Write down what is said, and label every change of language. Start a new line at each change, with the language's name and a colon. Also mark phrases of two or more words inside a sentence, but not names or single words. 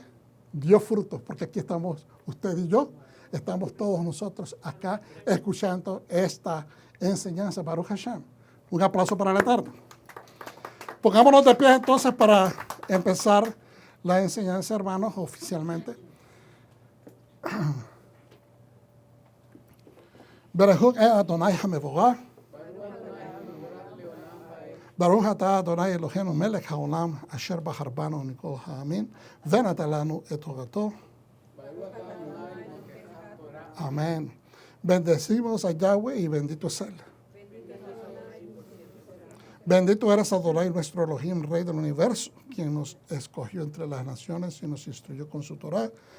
Spanish: Dio frutos, porque aquí estamos usted y yo, estamos todos nosotros acá escuchando esta enseñanza,
Hebrew: ברוך השם.
Spanish: Un aplauso para el Eterno. Pongámonos de pie entonces para empezar la enseñanza, hermanos, oficialmente.
Hebrew: ברוך אדוני המבורך. ברוך אתה אדוני אלוהינו מלך העולם אשר בחר בנו מכל העמים ונתן לנו את תורתו.
Spanish: Amén. Bendecimos a Yahweh y bendito es Él. Bendito eres Adonai, nuestro Elohim, Rey del universo, quien nos escogió entre las naciones y nos instruyó con su Torah.